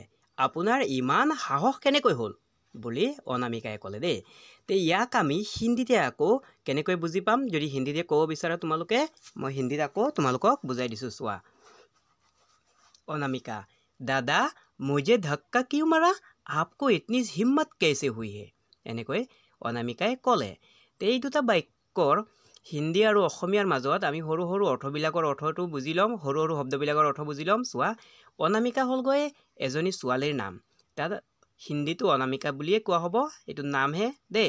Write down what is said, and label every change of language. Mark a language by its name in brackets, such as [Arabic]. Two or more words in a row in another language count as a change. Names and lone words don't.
[Assamese] আপোনাৰ ইমান সাহস কেনেকৈ হ'ল বুলি অনামিকাই ক'লে দেই। তে ইয়াক আমি হিন্দীতে আকৌ কেনেকৈ বুজি পাম, যদি হিন্দীতে ক'ব বিচাৰা তোমালোকে, মই হিন্দীত আকৌ তোমালোকক বুজাই দিছোঁ। [Hindi] চোৱা, অনামিকা, दादा मुझे धक्का क्यों मारा? आपको इतनी हिम्मत कैसे हुई है? [Assamese] এনেকৈ অনামিকাই ক'লে। তে এই দুটা বাক্যৰ হিন্দী আৰু অসমীয়াৰ মাজত আমি সৰু সৰু অৰ্থবিলাকৰ অৰ্থটো বুজি ল'ম, সৰু সৰু শব্দবিলাকৰ অৰ্থ বুজি ল'ম। চোৱা, অনামিকা হ'লগৈ এজনী ছোৱালীৰ নাম। তাত হিন্দীটো অনামিকা বুলিয়ে কোৱা হ'ব, এইটো নামহে দেই।